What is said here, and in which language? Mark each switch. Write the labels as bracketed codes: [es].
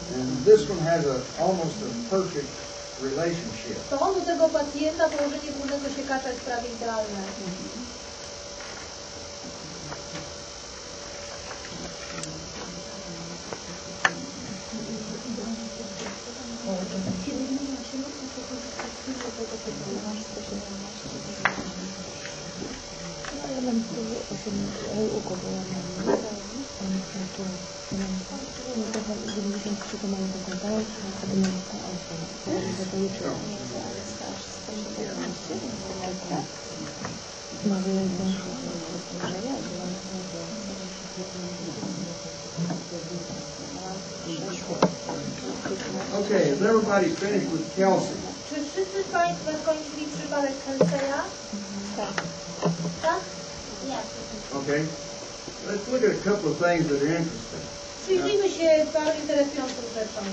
[en] And this one has almost a perfect relationship. [pl] To on u tego pacjenta położenie górnego siekacza jest prawie idealne. [en] Okay, is everybody finished with Kelsey? [pl] Czy wszyscy z Państwa skończyli przypadek Kelseya? Tak. Tak? Jasne. [en] Okay. Let's look at a couple of things that are interesting. [pl] Przyjrzyjmy się paru interesującym rzeczom.